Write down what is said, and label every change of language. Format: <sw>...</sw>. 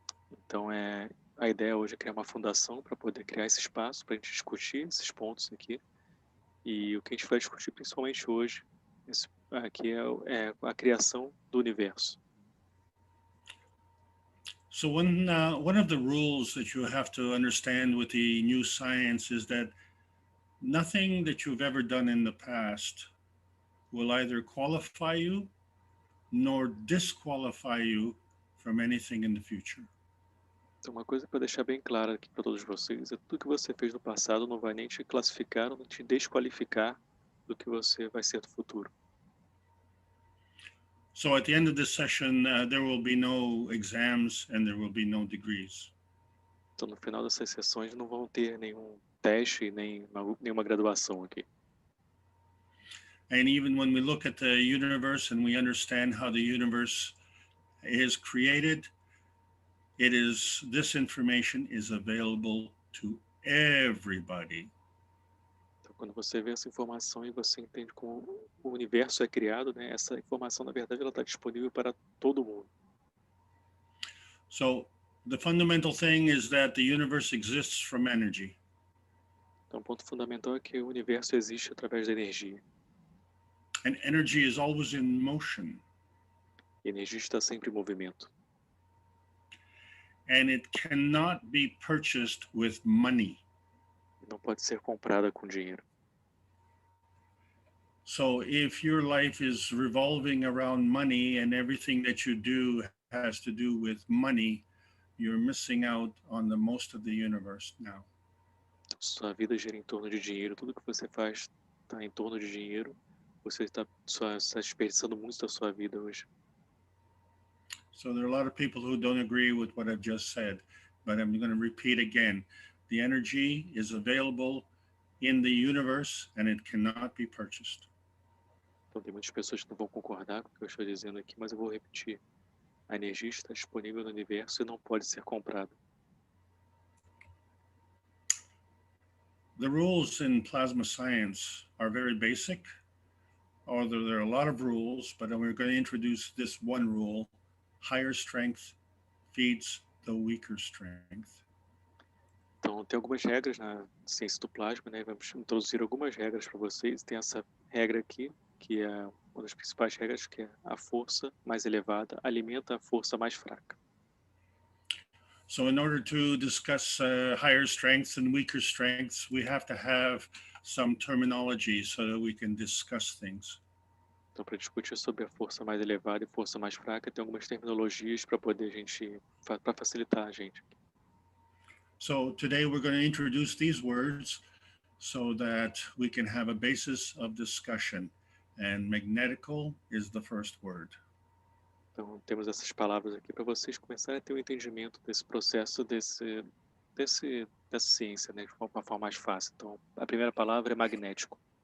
<pt>Então, a ideia hoje é criar uma fundação para poder criar esse espaço para a gente discutir esses pontos aqui. E o que a gente vai discutir principalmente hoje aqui é a criação do universo.</pt> <en>So one of the rules that you have to understand with the new science is that nothing that you've ever done in the past will either qualify you nor disqualify you from anything in the future.</en> <pt>Então, uma coisa para deixar bem clara aqui para todos vocês é tudo que você fez no passado não vai nem te classificar ou nem te desqualificar do que você vai ser no futuro.</pt> <en>So at the end of this session, there will be no exams and there will be no degrees.</en> <pt>Então, no final dessas sessões não vão ter nenhum teste, nenhuma graduação aqui.</pt> <en>And even when we look at the universe and we understand how the universe is created, this information is available to everybody.</en> <pt>Então, quando você vê essa informação e você entende como o universo é criado, né? Essa informação, na verdade, ela está disponível para todo mundo.</pt> <en>So the fundamental thing is that the universe exists from energy.</en> <pt>Então, o ponto fundamental é que o universo existe através da energia.</pt> <en>And energy is always in motion.</en> <pt>E a energia está sempre em movimento.</pt> <en>And it cannot be purchased with money.</en> <pt>Não pode ser comprada com dinheiro.</pt> <en>So if your life is revolving around money and everything that you do has to do with money, you're missing out on the most of the universe now.</en> <pt>Então, sua vida gira em torno de dinheiro, tudo que você faz está em torno de dinheiro, você está desperdiçando muito da sua vida hoje.</pt> <en>So there are a lot of people who don't agree with what I've just said, but I'm going to repeat again. The energy is available in the universe and it cannot be purchased.</en> <pt>Então tem muitas pessoas que não vão concordar com o que eu estou dizendo aqui, mas eu vou repetir. A energia está disponível no universo e não pode ser comprada.</pt> <en>The rules in plasma science are very basic, although there are a lot of rules, but we're going to introduce this one rule: higher strength feeds the weaker strength.</en> <pt>Então tem algumas regras na ciência do plasma, né? Vamos introduzir algumas regras para vocês. Tem essa regra aqui, que é uma das principais regras, que é a força mais elevada alimenta a força mais fraca.</pt> <en>So in order to discuss higher strengths and weaker strengths, we have to have some terminology so that we can discuss things.</en> <pt>Então, para discutir sobre a força mais elevada e força mais fraca, tem algumas terminologias para poder a gente, para facilitar a gente.</pt> <en>So today we're going to introduce these words so that we can have a basis of discussion. And magnetical is the first word.</en> <pt>Então, temos essas palavras aqui para vocês começarem a ter um entendimento desse processo, dessa ciência, né, de uma forma mais fácil. Então, a primeira palavra é magnético.</pt>